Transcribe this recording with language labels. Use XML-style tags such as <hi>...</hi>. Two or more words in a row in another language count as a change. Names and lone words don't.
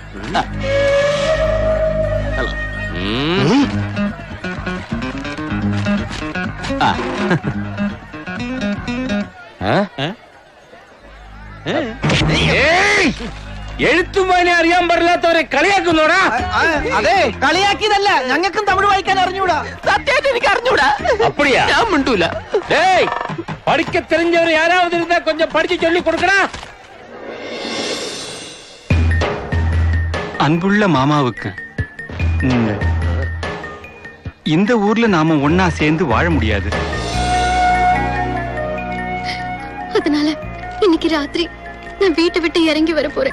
<ml>എഴുത്തും വായന അറിയാൻ പാടില്ലാത്തവരെ കളിയാക്കുന്നോടാ. അതെ, കളിയാക്കിയതല്ല, ഞങ്ങൾക്കും തമിഴ് വായിക്കാൻ അറിഞ്ഞൂടാ. സത്യമായിട്ട് എനിക്ക് അറിഞ്ഞൂടാ.</ml> <ta>அப்படியா?</ta> <ml>ഞാൻ മിണ്ടൂല.</ml> <ta>டேய் படிக்க தெரிஞ்சவர் யாராவது இருந்தா கொஞ்சம் படிச்சு சொல்லி கொடுக்கடா. அன்புள்ள மாமாவுக்கு இந்த ஊர்ல நாம ஒன்னா சேர்ந்து வாழ முடியாது. அதனால இன்னைக்கு ராத்திரி நான் வீட்டை விட்டு இறங்கி வர போறேன்.</ta>